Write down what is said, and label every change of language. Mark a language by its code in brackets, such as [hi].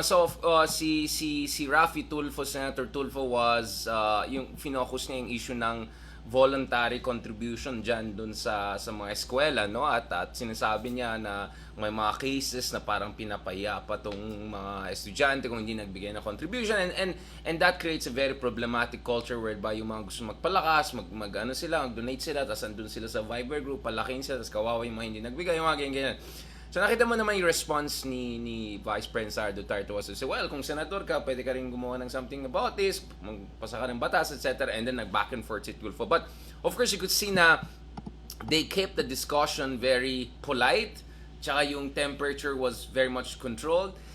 [tl] So, si Rafi Tulfo, Senator Tulfo was yung finocus niya yung issue ng voluntary contribution dyan dun sa mga eskwela, no? At sinasabi niya na may mga cases na parang pinapaya pa tong mga estudyante kung hindi nagbigay ng contribution, [en] and that creates a very problematic culture whereby [tl] yung mga gusto magpalakas, mag-donate sila, tapos andun sila sa Viber group, palaking sila, tapos kawawa yung mga hindi nagbigay, yung mga ganyan. So nakita mo naman yung response ni Vice President SARA Duterte was to say, well, kung senador ka, pwede ka rin gumawa ng [en] something about this, [tl] magpasa ka ng batas, etc. [en] And then [tl] nag-back and forth si [en] TULFO. But of course, you could see na they kept the discussion very polite, [tl] tsaka yung [en] temperature was very much controlled.